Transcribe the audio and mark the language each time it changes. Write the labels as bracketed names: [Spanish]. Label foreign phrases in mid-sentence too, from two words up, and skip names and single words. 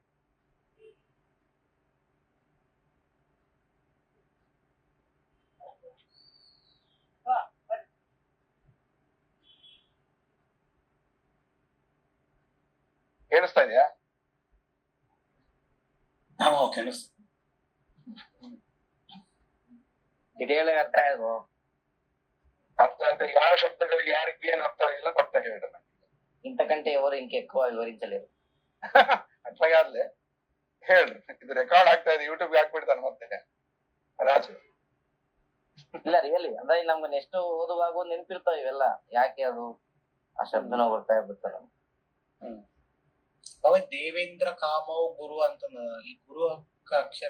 [Kannada] ಕೇಳಿಸ್ತಾ ಇದೆಯಾ? ಡೀಟೇಲ್ ಅರ್ಥ ಆಯ್ತು. ಅರ್ಥ ಆಯ್ತು. ಯಾವ ಶಬ್ದಗಳಿಗೆ ಯಾರಿಗೆ ಏನ್ ಅರ್ಥ ಆಗಿಲ್ಲ ಗೊತ್ತ ಹೇಳ. [Telugu] ఇంతకంటే ఎవరు ఇంకెక్కువ వివరించలేరు. [Kannada] ಅట్లాಗಾದ್ಲೆ ಹೇಳ್ರಿ, ಇದು ರೆಕಾರ್ಡ್ ಆಗ್ತಾ ಇದೆ, ಯೂಟ್ಯೂಬ್ಗೆ ಹಾಕ್ಬಿಡ್ತಾನೆ ಮತ್ತೆ ರಾಜು. ಇಲ್ಲ ರಿಯಲಿ ಅಂದ್ರೆ ನಮ್ಗೆ ನೆಕ್ಸ್ಟ್ ಓದುವಾಗ ನೆನಪಿರ್ತಾವ ಇವೆಲ್ಲ, ಯಾಕೆ ಅದು ಆ ಶಬ್ದನ ಬರ್ತಾ ಇರ್ತಾರೆ. ಅವ ದೇವೇಂದ್ರ ಕಾಮವ್ ಗುರು ಅಂತ ಈ ಗುರು ಅಕ್ಷರ